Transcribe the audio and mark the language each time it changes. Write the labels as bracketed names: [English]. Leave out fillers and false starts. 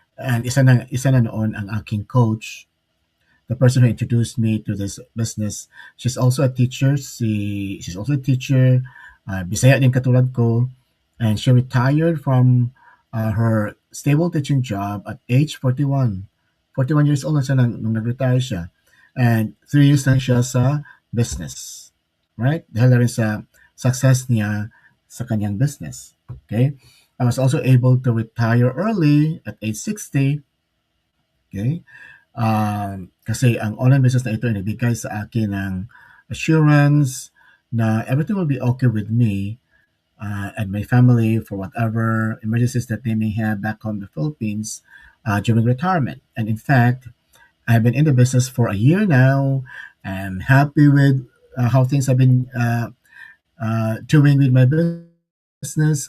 [English] And [Filipino] isa na noon ang aking coach, [English] the person who introduced me to this business. She's also a teacher. She's also a teacher. [Filipino] Bisaya din katulad ko. [English] And she retired from her stable teaching job at age 41. 41 years old [Filipino] na siya nung nag-retire siya. [English] And 3 years [Filipino] lang siya sa business. [English] Right? [Filipino] Dahil na rin sa success niya sa kanyang business. [English] Okay? I was also able to retire early at age 60. Okay? [Filipino] Kasi ang online business na ito ay nagbigay sa akin ng assurance, na [English] everything will be okay with me and my family for whatever emergencies that they may have back home in the Philippines during retirement. And in fact, I've been in the business for a year now. I'm happy with how things have been doing with my business.